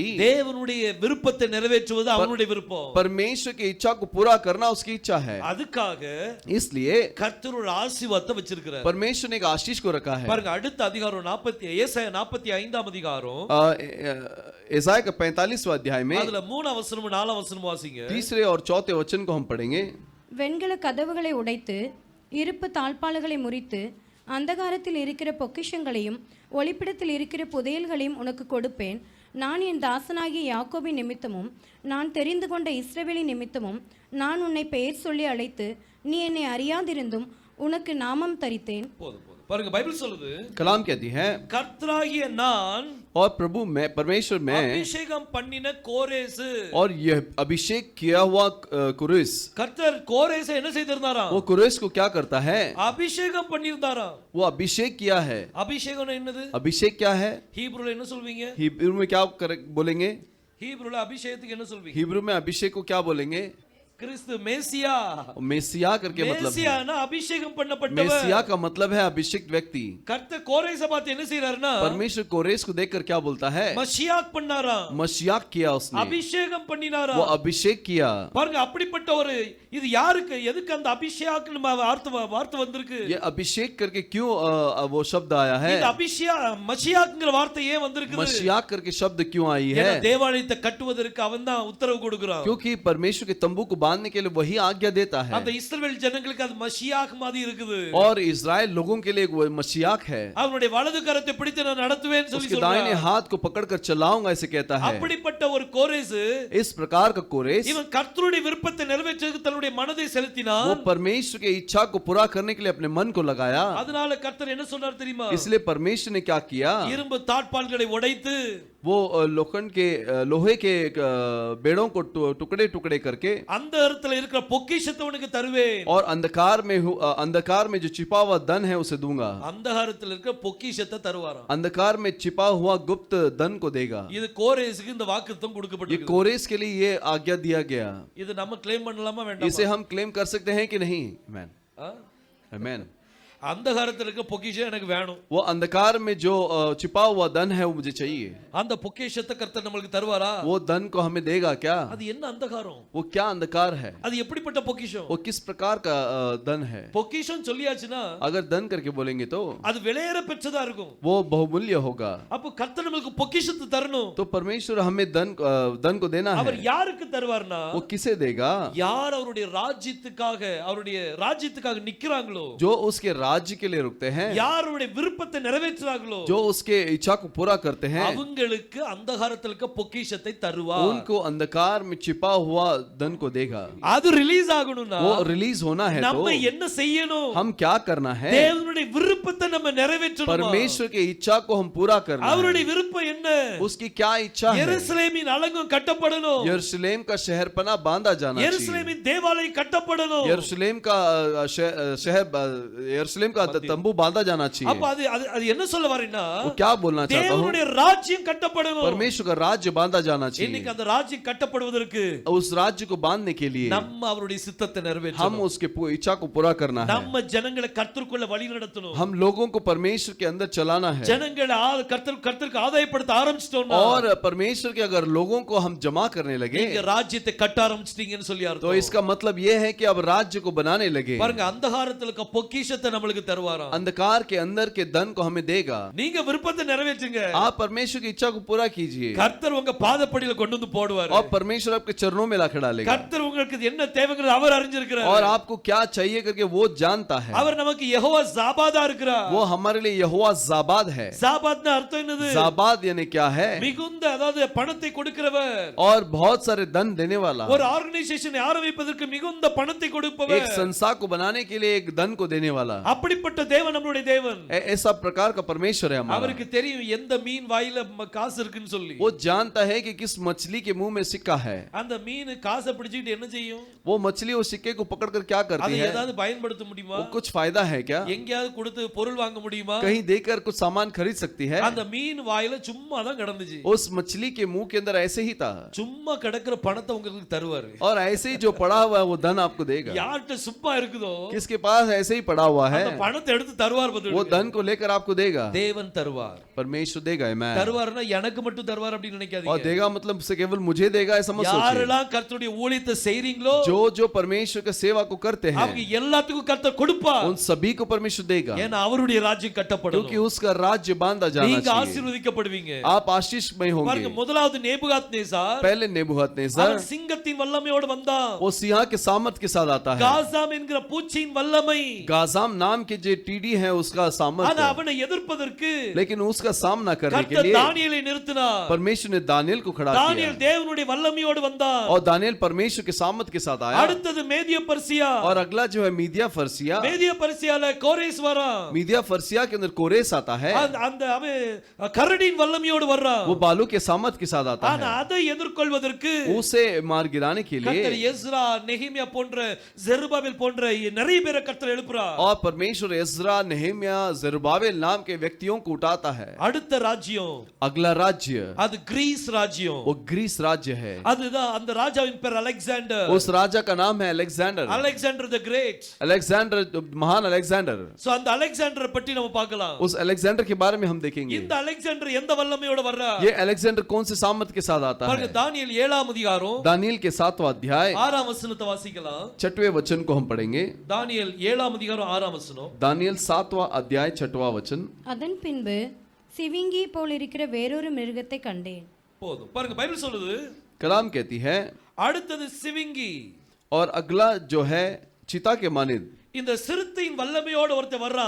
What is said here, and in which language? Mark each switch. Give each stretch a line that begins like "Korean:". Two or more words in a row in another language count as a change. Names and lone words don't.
Tamil: தேவனுடைய விருப்பத்தை நிறைவேற்றுவது அவனுடைய விருப்பம்
Hindi: परमेश्वर की इच्छा को पूरा करना उसकी इच्छा है।
Tamil: அதுக்காக
Hindi: इसलिए
Tamil: கர்த்தர் ஒரு ஆசீர்வாதத்தை வச்சிருக்கிறார்
Hindi: परमेश्वर ने एक आशीष को रखा है।
Tamil: பாருங்க அடுத்த அதிகாரம் 40 ஏசாயா 45ஆம் அதிகாரம்
Hindi: ईसाया का 45वां अध्याय में
Tamil: அதுல 3 வசனம் 4 வசனம் வாசிங்க
Hindi: तीसरे और चौथे वचन को हम पढ़ेंगे।
Tamil: வெண்கல கதவுகளை உடைத்து இருப்பு தாழ்பாள்களை முறித்து அந்தகாரத்தில் இருக்கிற பொக்கிஷங்களையும் ஒளிப்பிடத்தில் இருக்கிற புதையல்களையும் உனக்கு கொடுப்பேன். நான் என் தாசனாகிய யாக்கோபின் நிமித்தமும் நான் தெரிந்து கொண்ட இஸ்ரவேலின் நிமித்தமும் நான் உன்னை பெயர் சொல்லி அழைத்து நீ என்னை அறியாதிருந்தும் உனக்கு நாமம் தரித்தேன். போதும் போதும் பாருங்க பைபிள் சொல்லுது
Hindi: कलाम कहती है,
Tamil: கர்த்தராகிய நான்
Hindi: और प्रभु मैं परमेश्वर मैं
Tamil: அபிஷேகம் பண்ணின கோரேசு
Hindi: और यह अभिषेक किया हुआ कुरेस,
Tamil: கர்த்தர் கோரேசை என்ன செய்திருந்தாராம்
Hindi: वो कुरेस को क्या करता है?
Tamil: அபிஷேகம் பண்ணியிருந்தாராம்
Hindi: वो अभिषेक किया है।
Tamil: அபிஷேகம் என்னது
Hindi: अभिषेक क्या है?
Tamil: ஹீப்ரூல என்ன சொல்வீங்க
Hindi: हिब्रू में क्या बोलेंगे?
Tamil: ஹீப்ரூல அபிஷேகத்துக்கு என்ன சொல்வீங்க
Hindi: हिब्रू में अभिषेक को क्या बोलेंगे?
Tamil: கிறிஸ்து மேசியா
Hindi: मेसिया करके मतलब है।
Tamil: மேசியானா அபிஷேகம் பண்ணப்பட்டவர்
Hindi: मेसिया का मतलब है अभिषिक्त व्यक्ति।
Tamil: கர்த்தர் கோரேசை பார்த்து என்ன செய்றாருன்னா
Hindi: परमेश्वर कोरेस को देखकर क्या बोलता है?
Tamil: மஷியாக் பண்ணாராம்
Hindi: मशियाक किया उसने,
Tamil: அபிஷேகம்
Hindi: वो
Tamil: பண்ணினாராம்
Hindi: अभिषेक किया।
Tamil: பாருங்க அப்படிப்பட்ட ஒரு இது யாருக்கு எதுக்கு அந்த அபிஷேக் வார்த்தை வந்திருக்கு
Hindi: ये अभिषेक करके क्यों वो शब्द आया है?
Tamil: இந்த மஷியாக்ங்கிற வார்த்தை ஏன் வந்திருக்கு
Hindi: मशियाक करके शब्द क्यों आई है?
Tamil: தேவாலயத்தை கட்டுவதற்கு அவன் தான் உத்தரவு கொடுக்கிறான்
Hindi: क्योंकि परमेश्वर के तंबू को बांधने के लिए वही आज्ञा देता है,
Tamil: அந்த இஸ்ரவேல் ஜனங்களுக்கு அது மஷியாக் மாதிரி இருக்குது
Hindi: और इजराइल लोगों के लिए वो मशियाक है।
Tamil: அவனுடைய வலது கரத்தை பிடித்து நான் நடத்துவேன்னு சொல்லி
Hindi: उसके दाहिने
Tamil: சொல்றான்
Hindi: हाथ को पकड़कर चलाऊंगा ऐसे कहता है।
Tamil: அப்படிப்பட்ட ஒரு கோரேஸ்
Hindi: इस प्रकार का कोरेस
Tamil: இவன் கர்த்தருடைய விருப்பத்தை நிறைவேற்றுவதற்கு தன்னுடைய மனதை
Hindi: वो
Tamil: செலுத்தினான்
Hindi: परमेश्वर की इच्छा को पूरा करने के लिए अपने मन को लगाया।
Tamil: அதனால கர்த்தர் என்ன சொன்னார் தெரியுமா
Hindi: इसलिए परमेश्वर ने क्या किया?
Tamil: இரும்பு தாழ்பாள்களை உடைத்து
Hindi: वो लोखंड के लोहे के बेड़ों को टुकड़े टुकड़े करके
Tamil: அந்த இடத்துல இருக்கிற பொக்கிஷத்தை உனக்கு தருவேன்
Hindi: और अंधकार में जो छिपा हुआ धन है उसे दूंगा।
Tamil: அந்தகாரத்தில் இருக்கிற பொக்கிஷத்தை தருவாராம்
Hindi: अंधकार में छिपा हुआ गुप्त धन को देगा।
Tamil: இது கோரேசுக்கு இந்த வாக்குத்தத்தம்
Hindi: ये
Tamil: கொடுக்கப்பட்டிருக்கு
Hindi: कोरेस के लिए ये आज्ञा दिया गया।
Tamil: இது நம்ம க்ளைம் பண்ணலாமா
Hindi: इसे
Tamil: வேண்டாமா
Hindi: हम क्लेम कर सकते हैं कि नहीं? आमेन, ஆ? आमेन।
Tamil: அந்தகாரத்தில் இருக்க பொக்கிஷம் எனக்கு வேணும்
Hindi: वो अंधकार में जो छिपा हुआ धन है वो मुझे चाहिए।
Tamil: அந்த பொக்கிஷத்தை கர்த்தர் நம்மளுக்கு தருவாரா
Hindi: वो धन को हमें देगा क्या?
Tamil: அது என்ன அந்தகாரம்
Hindi: वो क्या अंधकार है?
Tamil: அது எப்படிப்பட்ட பொக்கிஷம்
Hindi: वो किस प्रकार का धन है?
Tamil: பொக்கிஷம் சொல்லியாச்சுன்னா
Hindi: अगर धन करके बोलेंगे तो
Tamil: அது விலையேற பெற்றதா இருக்கும்
Hindi: वो बहुमूल्य होगा।
Tamil: அப்போ கர்த்தர் நம்மளுக்கு பொக்கிஷத்தை தரணும்
Hindi: तो परमेश्वर हमें धन को देना
Tamil: அவர்
Hindi: है।
Tamil: யாருக்கு தருவார்னா
Hindi: वो किसे देगा?
Tamil: யார் அவருடைய ராஜ்யத்துக்காக நிக்கிறாங்களோ
Hindi: जो उसके राज्य के लिए रुकते हैं,
Tamil: யாருடைய விருப்பத்தை நிறைவேற்றுறாங்களோ
Hindi: जो उसके इच्छा को पूरा करते हैं,
Tamil: அவங்களுக்கு அந்தகாரத்தில் இருக்க பொக்கிஷத்தை தருவார்
Hindi: उनको अंधकार में छिपा हुआ धन को देगा।
Tamil: அது ரிலீஸ் ஆகணும்னா
Hindi: वो रिलीज होना है तो
Tamil: நம்ம என்ன செய்யணும்
Hindi: हम क्या करना है?
Tamil: தேவனுடைய விருப்பத்தை நம்ம நிறைவேற்றணும்
Hindi: परमेश्वर की इच्छा को हम पूरा करना
Tamil: அவருடைய
Hindi: है।
Tamil: விருப்பம் என்ன
Hindi: उसकी क्या इच्छा है?
Tamil: எருசலேமின் அலங்கம் கட்டப்படணும்
Hindi: यरूशलेम का शहरपना बांधा जाना चाहिए।
Tamil: எருசலேமின் தேவாலயம் கட்டப்படணும்
Hindi: यरूशलेम का शहर यरूशलेम का तंबू बांधा जाना
Tamil: அப்ப
Hindi: चाहिए।
Tamil: அது என்ன சொல்ல வரேன்னா
Hindi: वो क्या बोलना चाहता हूँ?
Tamil: தேவனுடைய ராஜ்யம் கட்டப்படணும்
Hindi: परमेश्वर का राज्य बांधा जाना
Tamil: இன்னைக்கு
Hindi: चाहिए।
Tamil: அந்த ராஜ்யம் கட்டப்படுவதற்கு
Hindi: उस राज्य को बांधने के लिए
Tamil: நம்ம அவருடைய சித்தத்தை
Hindi: हम
Tamil: நிறைவேற்றணும்
Hindi: उसके इच्छा को पूरा करना है।
Tamil: நம்ம ஜனங்களை கர்த்தருக்குள்ள வழி நடத்தணும்
Hindi: हम लोगों को परमेश्वर के अंदर चलाना है।
Tamil: ஜனங்களை கர்த்தருக்கு ஆதாயப்படுத்த ஆரம்பிச்சிட்டோம்னா
Hindi: और परमेश्वर के अगर लोगों को हम जमा करने लगे
Tamil: நீங்க ராஜ்யத்தை கட்ட ஆரம்பிச்சிட்டீங்கன்னு சொல்லி
Hindi: तो
Tamil: அர்த்தம்
Hindi: इसका मतलब ये है कि अब राज्य को बनाने लगे।
Tamil: பாருங்க அந்தகாரத்துல இருக்க பொக்கிஷத்தை நம்மளுக்கு தருவாராம்
Hindi: अंधकार के अंदर के धन को हमें देगा।
Tamil: நீங்க விருப்பத்தை நிறைவேற்றுங்க
Hindi: आप परमेश्वर की इच्छा को पूरा कीजिए
Tamil: கர்த்தர் உங்க பாதப்படியில கொண்டு வந்து போடுவார்
Hindi: और परमेश्वर आपके चरणों में लाकर डालेगा।
Tamil: கர்த்தர் உங்களுக்கு என்ன தேவைங்கிறது அவர் அறிஞ்சிருக்கிறார்
Hindi: और आपको क्या चाहिए करके वो जानता है।
Tamil: அவர் நமக்கு யெகோவா ஜாபாதா இருக்கிறார்
Hindi: वो हमारे लिए यहोवा जाबाद है।
Tamil: ஜாபாத்னா அர்த்தம் என்னது
Hindi: जाबाद यानी क्या है?
Tamil: மிகுந்த அதாவது பணத்தை கொடுக்கிறவர்
Hindi: और बहुत सारे धन देने वाला,
Tamil: ஒரு ஆர்கனைசேஷனை ஆரம்பிப்பதற்கு மிகுந்த பணத்தை கொடுப்பவர்
Hindi: एक संस्था को बनाने के लिए एक धन को देने वाला।
Tamil: அப்படிப்பட்ட தேவன் நம்மளுடைய தேவன்.
Hindi: ऐसा प्रकार का परमेश्वर है हमारा।
Tamil: அவருக்கு தெரியும் எந்த மீன் வாயில காசு இருக்குன்னு சொல்லி.
Hindi: वो जानता है कि किस मछली के मुंह में सिक्का है।
Tamil: அந்த மீன் காசை பிடிச்சிட்டு என்ன செய்யும்?
Hindi: वो मछली उस सिक्के को पकड़कर क्या करती
Tamil: அதை
Hindi: है?
Tamil: ஏதாவது பயன்படுத்த முடியுமா?
Hindi: वो कुछ फायदा है क्या?
Tamil: எங்கயாவது கொடுத்து பொருள் வாங்க முடியுமா?
Hindi: कहीं देकर कुछ सामान खरीद सकती है?
Tamil: அந்த மீன் வாயில சும்மா தான் கிடந்துச்சு.
Hindi: उस मछली के मुंह के अंदर ऐसे ही था।
Tamil: சும்மா கிடக்கிற பணத்தை உங்களுக்கு தருவாரு.
Hindi: और ऐसे ही जो पड़ा हुआ है वो धन आपको देगा।
Tamil: யார்கிட்ட சும்மா இருக்குதோ
Hindi: किसके पास ऐसे ही पड़ा हुआ है
Tamil: அந்த பணத்தை எடுத்து தருவார்
Hindi: वो
Tamil: பதில்.
Hindi: धन को लेकर आपको देगा।
Tamil: தேவன் தருவார்.
Hindi: परमेश्वर देगा। मैं
Tamil: தருவார்னா எனக்கு மட்டும் தருவார் அப்படி
Hindi: और
Tamil: நினைக்காதீங்க.
Hindi: देगा मतलब से केवल मुझे देगा ऐसा मत सोचिए।
Tamil: யாரெல்லாம் கர்த்தருடைய ஊழியத்தை செய்றீங்களோ
Hindi: जो जो परमेश्वर का सेवा को करते हैं
Tamil: அவங்க எல்லாத்துக்கும் கர்த்தர் கொடுப்பார்.
Hindi: उन सभी को परमेश्वर देगा,
Tamil: ஏன்னா அவருடைய ராஜ்யம் கட்டப்படும்.
Hindi: क्योंकि उसका राज्य बांधा जाना
Tamil: நீங்க
Hindi: चाहिए।
Tamil: ஆசீர்வதிக்கப்படுவீங்க.
Hindi: आप आशीषमय
Tamil: பாருங்க,
Hindi: होंगे।
Tamil: முதலாவது நேபுகாத்நேசார்
Hindi: पहले नेबूखदनेस्सर
Tamil: அவன் சிங்கத்தின் வல்லமையோடு வந்தான்.
Hindi: वो सिंह के सामर्थ के साथ आता है।
Tamil: காசாம் என்கிற பூச்சியின் வல்லமை.
Hindi: गाजाम नाम के जो टीडी है उसका
Tamil: ஆனா
Hindi: सामर्थ,
Tamil: அவனை எதிர்ப்பதற்கு
Hindi: लेकिन उसका सामना करने के
Tamil: கர்த்தர்
Hindi: लिए
Tamil: தானியேலை நிறுத்தினார்.
Hindi: परमेश्वर ने दानियल को खड़ा
Tamil: தானியேல்
Hindi: किया
Tamil: தேவனுடைய வல்லமையோடு வந்தான்.
Hindi: और दानियल परमेश्वर के सामर्थ के साथ आया।
Tamil: அடுத்தது மேதிய பர்சியா.
Hindi: और अगला जो है मीडिया फर्सिया,
Tamil: மேதிய பர்சியால கோரேஸ் வரான்.
Hindi: मीडिया फर्सिया के अंदर कोरेस आता है।
Tamil: அந்த அவன் கரடியின் வல்லமையோடு வர்றான்.
Hindi: वो बालू के सामर्थ के साथ आता
Tamil: ஆனா
Hindi: है।
Tamil: அதை எதிர்கொள்வதற்கு
Hindi: उसे मार गिराने के
Tamil: கர்த்தர்
Hindi: लिए
Tamil: எஸ்ரா, நெகேமியா போன்ற ஜெருபாபேல் போன்ற நிறைய பேரை கர்த்தர் எழுப்புறார்.
Hindi: और परमेश्वर एज्रा, नेहेमिया, जरुब्बाबेल नाम के व्यक्तियों को उठाता है।
Tamil: அடுத்த ராஜ்யம்
Hindi: अगला राज्य
Tamil: அது கிரீஸ் ராஜ்யம்.
Hindi: वो ग्रीस राज्य है।
Tamil: அதுதான் அந்த ராஜாவின் பேர் அலெக்சாண்டர்.
Hindi: उस राजा का नाम है अलेक्जेंडर।
Tamil: அலெக்சாண்டர் தி கிரேட்.
Hindi: अलेक्जेंडर, महान अलेक्जेंडर।
Tamil: சோ அந்த அலெக்சாண்டரை பற்றி நம்ம பார்க்கலாம்.
Hindi: उस अलेक्जेंडर के बारे में हम देखेंगे।
Tamil: இந்த அலெக்சாண்டர் எந்த வல்லமையோட வர்றார்?
Hindi: ये अलेक्जेंडर कौन से सामर्थ के साथ आता
Tamil: பாருங்க,
Hindi: है?
Tamil: தானியேல் 7ஆம் அதிகாரம்
Hindi: दानियल के 7वां अध्याय
Tamil: 6ஆம் வசனத்தை வாசிக்கலாம்.
Hindi: 6वें वचन को हम पढ़ेंगे।
Tamil: தானியேல் 7ஆம் அதிகாரம் 6ஆம் வசனம்.
Hindi: दानियल 7वां अध्याय 6वां वचन।
Tamil: அதன் பின்பு சிவிங்கி போல் இருக்கிற வேறொரு மிருகத்தை கண்டேன். போதும். பாருங்க, பைபிள் சொல்லுது
Hindi: कलाम कहती है
Tamil: அடுத்தது சிவிங்கி.
Hindi: और अगला जो है चीता के मानिद।
Tamil: இந்த சிறுத்தையின் வல்லமையோட ஒருத்தன் வர்றான்.